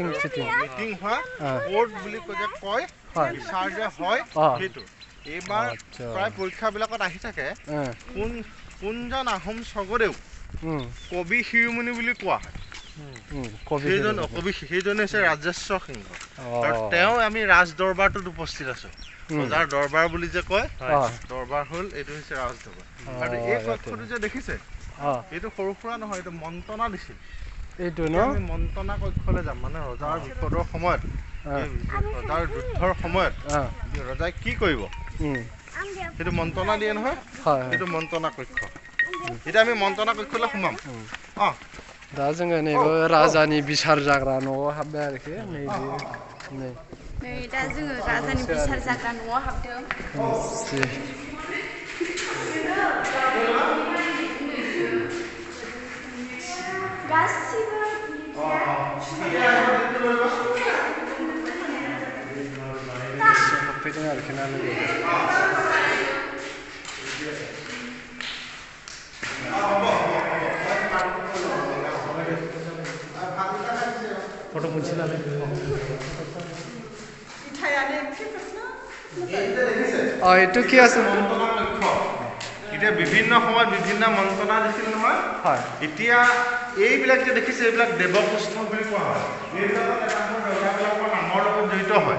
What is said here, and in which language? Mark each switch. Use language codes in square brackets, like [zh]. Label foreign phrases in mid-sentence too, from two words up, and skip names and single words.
[as] হোৱা কোৰ্ট বুলি কয় বিচাৰ যে হয় সেইটো এইবাৰ প্ৰায় পৰীক্ষাবিলাকত আহি থাকে কোনজন আহোম স্বৰ্গদেউ কবি শিৰোমণি বুলি কোৱা হয় সেইজনে হৈছে ৰাজেশ্বৰ সিংহ আৰু তেওঁ আমি ৰাজ দৰবাৰটোত উপস্থিত আছো ৰজাৰ দৰবাৰ বুলি যে কয় দৰবাৰ হ'ল এইটো হৈছে ৰাজ দৰবাৰ আৰু এই কক্ষটো যে দেখিছে এইটো সৰু সুৰা নহয় এইটো মন্ত্ৰণা দিছিল এইটো ন আমি মন্ত্ৰণা কক্ষলৈ যাম মানে ৰজাৰ বিপদৰ সময়ত ৰজাৰ যুদ্ধৰ সময়ত ৰজাই কি কৰিব সেইটো মন্ত্ৰণা দিয়ে নহয় সেইটো মন্ত্ৰণা কক্ষ এতিয়া আমি মন্ত্ৰণা কক্ষলৈ সোমাম [brx] दा जोङो नैबे राजानि बिसार जाग्रा न'आव हाबबाय आरोखि नै दा जोङो राजानि बिसार जाग्रा न'आव हाबदों गासिबो हाबफैदों आरोखि ना लोगो फट' मोनसे लालाय [as] এইটো কি আছে এতিয়া বিভিন্ন সময়ত বিভিন্ন মন্ত্ৰণা দিছিল নহয় এতিয়া এইবিলাক যে দেখিছে এইবিলাক দেৱপুষ্প বুলি কোৱা হয় এইবিলাকত এটা ৰজাবিলাকৰ নামৰ লগত জড়িত হয়